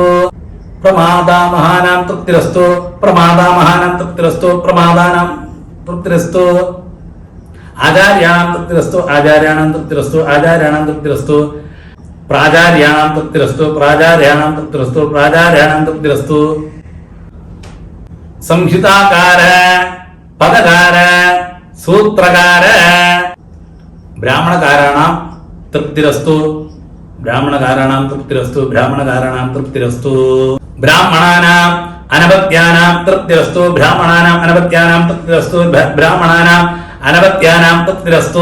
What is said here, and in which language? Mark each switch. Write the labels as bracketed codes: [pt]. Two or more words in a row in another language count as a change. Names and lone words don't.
[sa] प्रमातामहानां तृप्तिरस्तु, प्रमातामहानां तृप्तिरस्तु, प्रमातानां तृप्तिरस्तु. आचार्याणां तृप्तिरस्तु, आचार्याणां तृप्तिरस्तु, आचार्याणां तृप्तिरस्तु. प्राचार्याणां तृप्तिरस्तु, प्राचार्याणां तृप्तिरस्तु, प्राचार्याणां तृप्तिरस्तु. संहिताकार, पदकार, सूत्रकार. ब्राह्मणकाराणां तृप्तिरस्तु, ब्राह्मणकाराणां तृप्तिरस्तु, ब्राह्मणकाराणां तृप्तिरस्तु. ब्राह्मणानाम् अनवद्यानां तृप्तिरस्तु, ब्राह्मणानाम् अनवद्यानां तृप्तिरस्तु, ब्राह्मणानाम् अनवद्यानां तृप्तिरस्तु.